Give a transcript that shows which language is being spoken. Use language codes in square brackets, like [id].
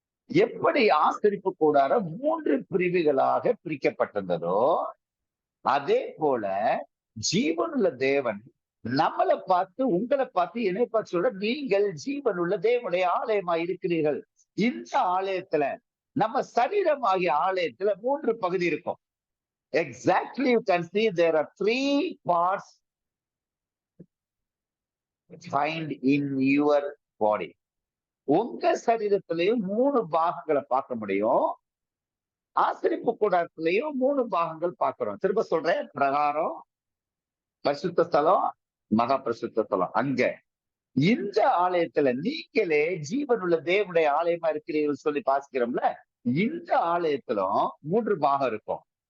[ta] எப்படி ஆசரிப்பு கூடாரம் 3 பிரிவுகளாக பிரிக்கப்பட்டிருந்ததோ அதே போல ஜீவனுள்ள தேவன் நம்மளை பார்த்து, உங்களை பார்த்து, என்னை பார்த்து சொல்ற, நீங்கள் ஜீவனுள்ள தேவனுடைய ஆலயமா இருக்கிறீர்கள். இந்த ஆலயத்துல, நம்ம சரீரம் ஆகிய ஆலயத்துல 3 பகுதி இருக்கும். [en] Exactly, you can see there are 3 parts find in your body. [ta] உங்க சரீரத்திலையும் 3 பாகங்களை பார்க்க முடியும். ஆசரிப்பு கூடாரத்திலையும் 3 பாகங்கள் பார்க்கிறோம். திரும்ப சொல்றேன், பிரகாரம், பரிசுத்த ஸ்தலம், மகா பரிசுத்த ஸ்தலம். அங்க இந்த ஆலயத்துல நீங்களே ஜீவனுள்ள தேவனுடைய ஆலயமா இருக்கிறீர்கள் சொல்லி பாசிக்கிறோம்ல, இந்த ஆலயத்திலும் 3 பாகம் இருக்கும்.